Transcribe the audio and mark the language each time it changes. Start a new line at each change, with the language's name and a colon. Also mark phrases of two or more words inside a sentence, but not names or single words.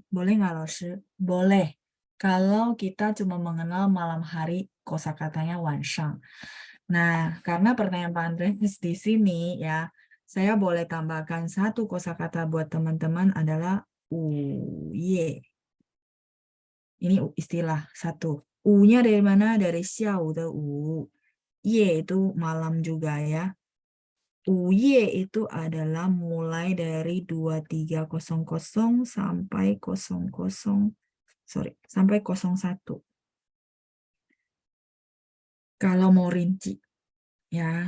Indonesian: Boleh nggak, 老师? Boleh. Kalau kita cuma mengenal malam hari, kosakatanya 晚上. Nah, karena pertanyaan Pak Andreas di sini ya, saya boleh tambahkan satu kosakata buat teman-teman adalah 午夜. Ini istilah satu. U-nya dari mana? Dari
Chinese: 下午的午.
Indonesian: Ye itu malam juga ya. 午夜 itu adalah mulai dari 23.00 sampai 01. Kalau mau rinci ya.